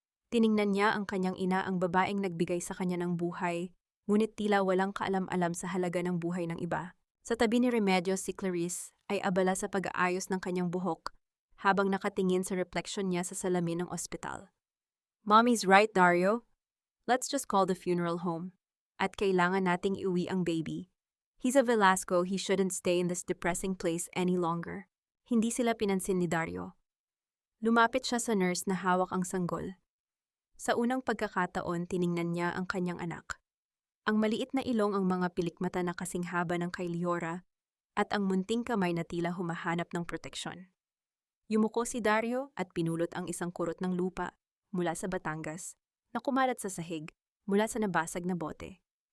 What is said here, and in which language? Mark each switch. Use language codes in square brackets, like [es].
[tl] Tiningnan niya ang kanyang ina, ang babaeng nagbigay sa kanya ng buhay, ngunit tila walang kaalam-alam sa halaga ng buhay ng iba. Sa tabi ni Remedios, si Clarice ay abala sa pag-aayos ng kanyang buhok habang nakatingin sa reflection niya sa salamin ng ospital. [en] "Mommy's right, Dario. Let's just call the funeral home. [tl] At kailangan nating iuwi ang baby. [en] He's a Velasco, he shouldn't stay in this depressing place any longer." [tl] Hindi sila pinansin ni Dario. Lumapit siya sa nurse na hawak ang sanggol. Sa unang pagkakataon, tiningnan niya ang kanyang anak. Ang maliit na ilong, ang mga pilikmata na kasing haba ng kay Leora, at ang munting kamay na tila humahanap ng proteksyon. Yumuko si Dario at pinulot ang isang kurot ng lupa mula sa Batangas na kumalat sa sahig mula sa nabasag na bote.